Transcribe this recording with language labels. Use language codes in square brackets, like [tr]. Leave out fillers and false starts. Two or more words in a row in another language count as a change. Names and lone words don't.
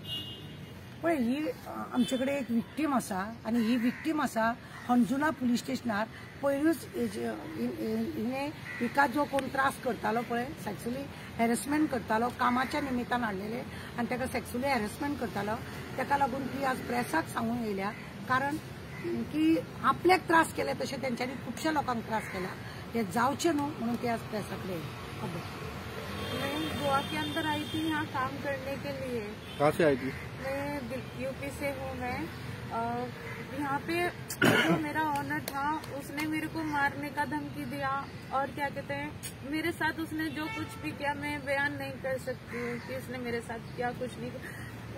[kok] पळय ही आमचे कडेन एक विक्टीम आसा आनी ही विक्टीम आसा अंजुना पुलीस स्टेशनार पयरूच हिने हिका जो कोण त्रास करतालो पळय [en] sexually harassment [kok] करतालो कामाच्या निमित्तान हाडलेले आनी ताका [en] sexually harassment [kok] करतालो ताका लागून ती आज प्रेसाक सांगून येयल्या कारण की आपल्याक त्रास केले तशें तेंच्यांनी खुबश्या लोकांक त्रास केला हे जावचे न्हू म्हणून ते आज प्रेसाक येयले। [hi] मैं गोवा के अंदर आई थी यहाँ काम करने के लिए। कहाँ से आई थी? मैं यूपी से हूँ। मैं यहाँ पे जो मेरा ऑनर था उसने मेरे को मारने का धमकी दिया और क्या कहते हैं मेरे साथ उसने जो कुछ भी किया मैं बयान नहीं कर सकती हूँ कि उसने मेरे साथ क्या कुछ नहीं किया।